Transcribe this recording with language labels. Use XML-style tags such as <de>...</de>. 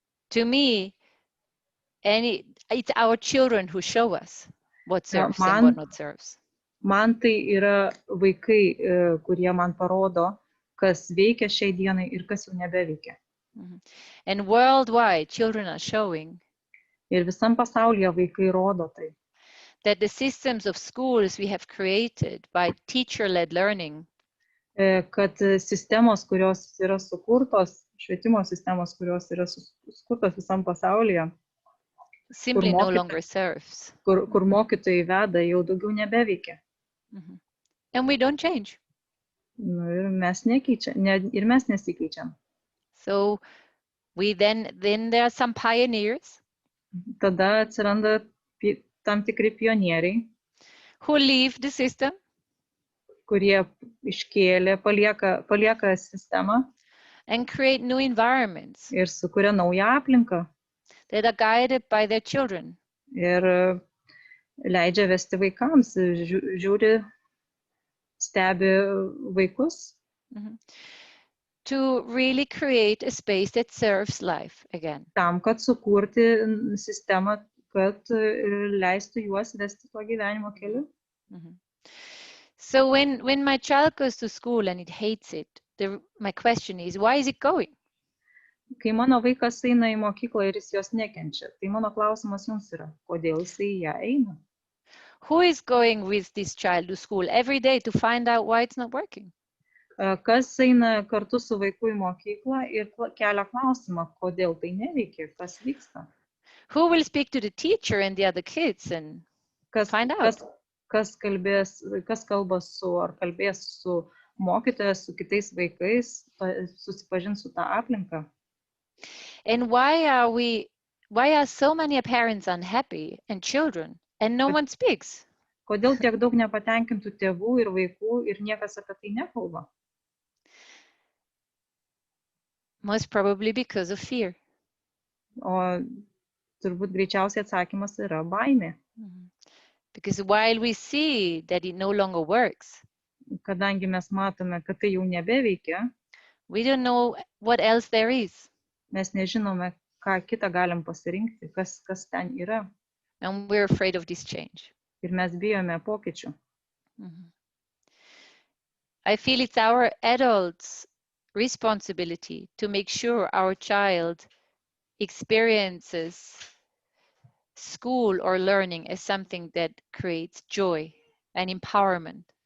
<en>To me, it's our children who show us what serves and what not serves.</en> <lt>Man tai yra vaikai, kurie man parodo, kas veikia šiai dienai ir kas jau nebeveikia.</lt> <en>And worldwide, children are showing</en> <lt>ir visam pasaulyje vaikai rodo tai.</lt> <en>That the systems of schools we have created by teacher-led learning</en> <lt>kad sistemos, kurios yra sukurtos, švietimo sistemos, kurios yra sukurtos visam pasaulyje,</lt> <en>simply no longer serves.</en> <lt>Kur mokytojai veda, jau daugiau nebeveikia.</lt> <en>And we don't change.</en> <lt>Ir mes nesikeičiam.</lt> <en>So we then there are some pioneers.</en> <lt>Tada atsiranda tam tikri pionieriai,</lt> <en>who leave the system,</en> <lt>kurie palieka sistemą</lt> <en>and create new environments</en> <lt>ir sukuria naują aplinką</lt> <en>that are guided by their children.</en> <lt>Ir leidžia vesti vaikams, žiūri, stebi vaikus.</lt> <en>To really create a space that serves life again.</en> <lt>Tam, kad sukurti sistemą, kad leistų juos vesti tuo gyvenimo keliu.</lt> <en>So when my child goes to school and it hates it, my question is, why is it going?</en> <lt>Kai mano vaikas eina į mokyklą ir jis jos nekenčia, tai mano klausimas jums yra, kodėl jisai ją eina?</lt> <en>Who is going with this child to school every day to find out why it's not working?</en> <lt>Kas eina kartu su vaiku į mokyklą ir kelia klausimą, kodėl tai neveikia, kas vyksta?</lt> <en>Who will speak to the teacher and the other kids and find out?</en> <lt>Kas kalba kalbės su mokytojas, su kitais vaikais, susipažins su tą aplinką?</lt> <en>And why are so many parents unhappy and children and no one speaks?</en> <lt>Kodėl tiek daug nepatenkintų tėvų ir vaikų ir niekas apie tai nekalba?</lt> <en>Most probably because of fear.</en> <lt>O turbūt greičiausiai atsakymas yra baimė.</lt> <en>Because while we see that it no longer works,</en> <lt>kadangi mes matome, kad tai jau nebeveikia,</lt> <en>we don't know what else there is.</en> <lt>Mes nežinome, ką kitą galim pasirinkti, kas ten yra.</lt> <en>And we're afraid of this change.</en> <lt>Ir mes bijome pokyčių.</lt> <en>I feel it's our adults' responsibility to make sure our child experiences school or learning as something that creates joy and empowerment.</en>